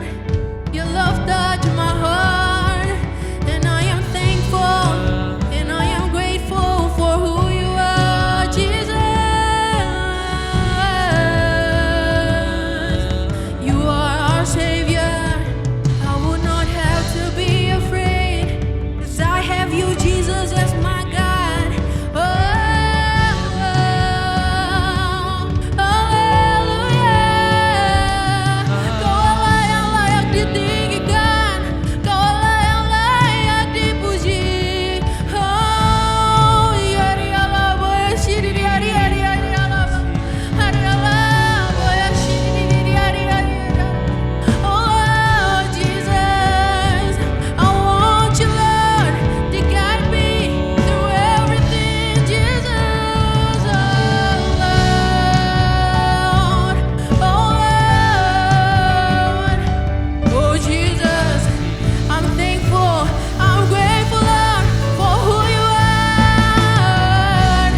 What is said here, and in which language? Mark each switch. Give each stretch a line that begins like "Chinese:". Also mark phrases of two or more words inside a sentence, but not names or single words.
English: Your love touched my heart, and I am thankful, and I am grateful for who you are, Jesus. You are our Savior. I would not have to be afraid, 'cause I have you, Jesus, as my God. Oh, haleluya.
Indonesian: Kaulah yang layak ditinggikan, Kaulah yang layak dipuji. Oh, yari Allah, boya shiri yari yari yari Allah, hari Allah, boya shiri yari yari yari.
English: Oh, Jesus, I want you, Lord, to guide me through everything, Jesus. Oh, Lord, oh, Jesus, I'm thankful, I'm grateful, Lord, for who you are.